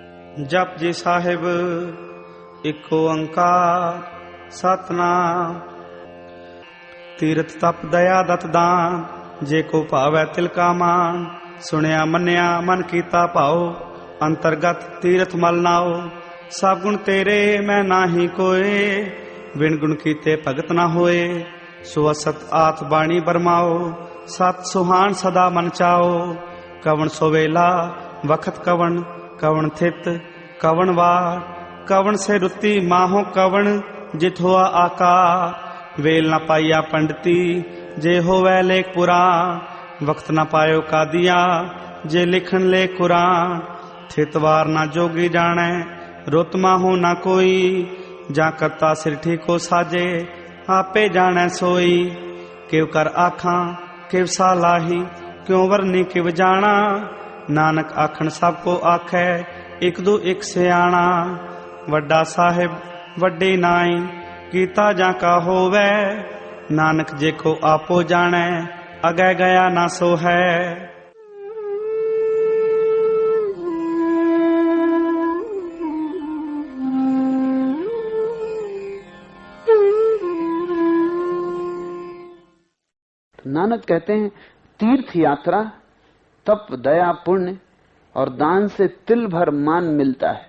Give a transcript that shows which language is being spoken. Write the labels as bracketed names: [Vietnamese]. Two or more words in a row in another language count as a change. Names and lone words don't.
[Punjabi] ਜਪ ਜੀ ਸਾਹਿਬ ਇਕੋ ਅੰਕਾਰ ਸਤਨਾਮ। ਤੀਰਥ ਤਪ ਦਇਆ ਦਤ ਦਾਨ, ਜੇ ਕੋ ਭਾਵੈ ਤਿਲ ਕਾ ਮਾਨ। ਸੁਣਿਆ ਮੰਨਿਆ ਮਨ ਕੀਤਾ ਭਾਉ, ਅੰਤਰਗਤ ਤੀਰਥ ਮਲ ਨਾਉ। ਸਭ ਗੁਣ ਤੇਰੇ ਮੈਂ ਨਾਹੀ ਕੋਇ, ਬਿਨ ਗੁਣ ਕੀਤੇ ਭਗਤ ਨਾ ਹੋਇ। ਸੁਅਸਤ ਆਤ ਬਾਣੀ ਬਰਮਾਉ, ਸਤ ਸੁਹਾਣ ਸਦਾ ਮਨ ਚਾਉ। ਕਵਨ ਸੋਵੇਲਾ ਵਖਤ ਕਵਨ, ਕਵਨ ਥਿਤ ਕਵਨ ਵਾਰ। ਕਵਨ ਸੇ ਰੁਤਿ ਮਾਹੋ ਕਵਨ, ਜਿਤ ਹੁਆ ਆਕਾਰ। ਵੇਲ ਨ ਪਾਇਆ ਪੰਡਿਤੀ, ਜੇ ਹੋਵੈ ਲੇਖ ਪੁਰਾਣ। ਵਕਤ ਨ ਪਾਇਓ ਕਾਦੀਆ, ਜੇ ਲਿਖਨ ਲੇ ਕੁਰਾਨ। ਥਿਤਵਾਰ ਨ ਜੋਗੀ ਜਾਣੈ, ਰੁਤ ਮਾਹੋ ਨ ਕੋਈ। ਜਾ ਕਰਤਾ ਸਿਰ ਠੀਕੋ ਸਾਜੇ, ਆਪੇ ਜਾਣੈ ਸੋਈ। ਕਿਵ ਕਰ ਆਖਾਂ ਕਿਵ ਸਾਲਾਹੀ, ਕਿਉਂ ਵਰਨੀ ਕਿਵ ਜਾਣਾ। ਨਾਨਕ ਆਖਣ ਸਭਕੋ ਆਖੈ, ਇਕ ਦੋ ਇਕ ਸਿਆਣਾ। ਵੱਡਾ ਸਾਹਿਬ ਵੱਡੇ ਨਾਈ, ਕੀਤਾ ਜਾਕਾ ਹੋਵੈ। ਨਾਨਕ ਜੇ ਕੋ ਆਪੋ ਜਾਣੈ, ਅਗੈ ਗਇਆ ਨਾ ਸੋ ਹੈ। [Hindi] नानक कहते हैं तीर्थ यात्रा, तप, दया, पुण्य और दान से तिल भर मान मिलता है।